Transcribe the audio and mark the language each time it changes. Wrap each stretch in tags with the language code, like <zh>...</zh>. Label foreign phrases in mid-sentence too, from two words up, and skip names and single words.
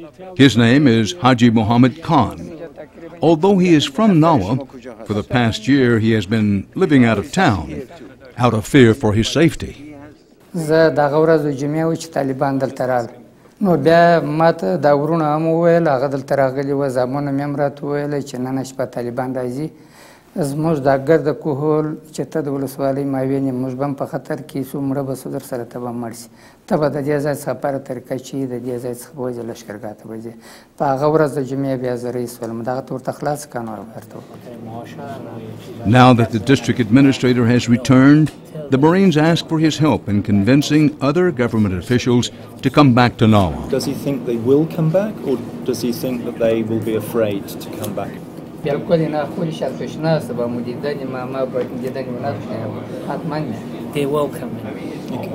<en>His name is Haji Muhammad Khan. Although he is from Nawa, for the past year he has been living out of town, out of fear for his safety.</en> <ps>نو بیا ماته دا ورونه هم وویل هغه دلته راغلي وه زامنو مې هم راته وویله چې نن شپه طالبان راځي زموږ دا ګرده کوهول چې ته د ولسوالۍ ماوین یې موږ به هم په خطر کې یو مړه به سو در سره ته به مړ شي ته به د دې ځای څخه په هره طریقه چې د دې ځای څخه به وځې لښکرګاه ته به ځې په هغه ورځ د جمعې بیا زه رئیس ولم دغه ته ورته خلاص کړه نو ورته</ps> <en>Now that the district administrator has returned, the Marines ask for his help in convincing other government officials to come back to Nawa. Does he think they will come back, or does he think that they will be afraid to come back? They will come in. Okay.</en>